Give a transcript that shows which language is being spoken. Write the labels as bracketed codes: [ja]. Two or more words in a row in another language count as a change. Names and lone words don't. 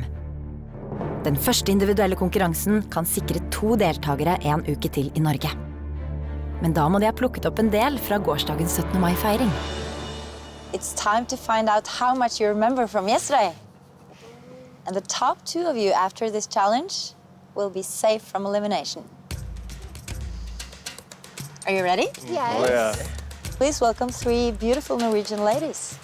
[no] Den første individuelle konkurransen kan sikre 2 deltagere en uke til i Norge. Men da må de ha plukket opp en del fra gårsdagens 17. mai-feiring. [en] It's time to find out how much you remember from yesterday. And the top 2 of you after this challenge will be safe from elimination. Are you ready? Yes. Oh, yeah. Please welcome 3 beautiful Norwegian ladies.